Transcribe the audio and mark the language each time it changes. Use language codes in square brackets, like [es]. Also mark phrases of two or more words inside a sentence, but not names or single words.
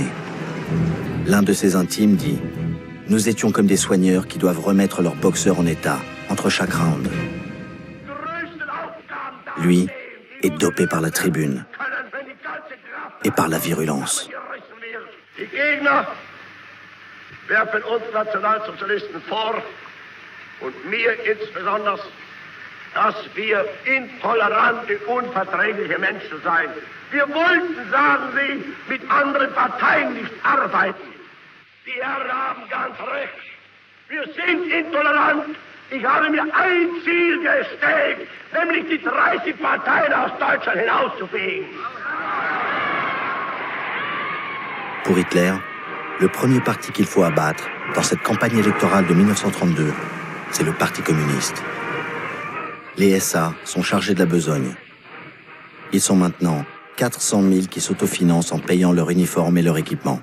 [fr] L'un de ses intimes dit « Nous étions comme des soigneurs qui doivent remettre leurs boxeurs en état entre chaque round. » Lui est dopé par la tribune et par la virulence. [de] Gegner werfen uns Nationalsozialisten vor und mir insbesondere, dass wir intolerante, unverträgliche Menschen seien. Wir wollten, sagen sie, mit anderen Parteien nicht arbeiten. Die Herren haben ganz recht. Wir sind intolerant. Ich habe mir ein Ziel gestellt, nämlich die 30 Parteien aus Deutschland hinauszufegen. [fr] Pour Hitler, le premier parti qu'il faut abattre dans cette campagne électorale de 1932, c'est le Parti communiste. Les SA sont chargés de la besogne. Ils sont maintenant 400 000 qui s'autofinancent en payant leur uniforme et leur équipement.